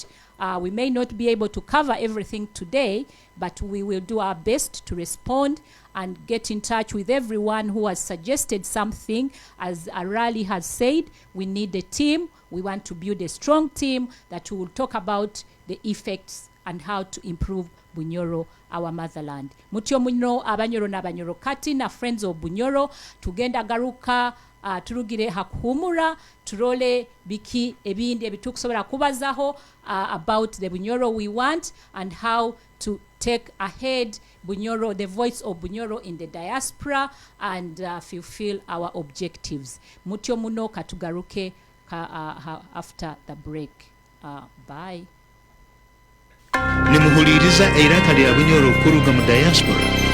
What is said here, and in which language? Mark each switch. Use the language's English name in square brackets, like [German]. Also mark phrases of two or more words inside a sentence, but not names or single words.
[English] We may not be able to cover everything today, but we will do our best to respond and get in touch with everyone who has suggested something. As Arali has said, we need a team. We want to build a strong team that will talk about the effects and how to improve Bunyoro, our motherland. [Nyoro] Mutyo muno Abanyoro na Abanyoro Kati na [English] Friends of Bunyoro, [Nyoro] tugenda garuka turugire hakuhumura, turole biki ebindi ebitukusobora kubazaho [English] about the Bunyoro we want, and how to take ahead Bunyoro, the voice of Bunyoro in the diaspora, and fulfill our objectives. [Nyoro] Mutyo muno katugaruke [English] after the break. Bye. [Nyoro] Nimuhuliriza iraka lya Bunyoro kuruga mu diaspora.